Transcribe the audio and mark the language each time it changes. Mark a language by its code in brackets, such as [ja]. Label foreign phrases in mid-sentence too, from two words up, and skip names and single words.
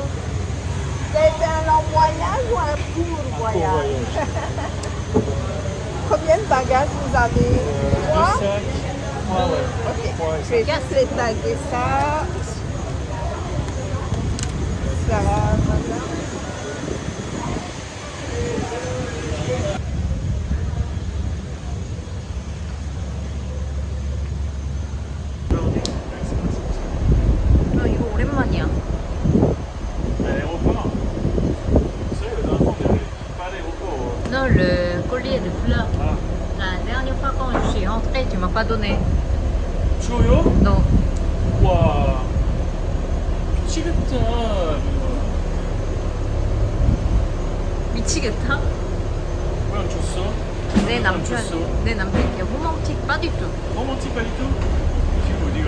[fr] C'est un long voyage ou un court Pour voyage? voyage. Combien de bagages vous avez? Deux Trois? sacs. Trois, ouais. Ok, Trois et je vais juste les taguer ça. Ça va, madame? [ko] 이거 오랜만이야. [fr] L'aéroport. Vous savez, la dernière fois, on n'avait pas à l'aéroport. Non, le collier de fleurs. Ah. La dernière fois quand je suis rentrée, tu m'as pas donné. Choyo? Non. [ko] 와. 미치겠다. 미치겠다. 왜 안 줬어? 내 남편, 내 남편이 [fr] romantique pas du tout. Romantique pas du tout? [ko] 지금 어디가?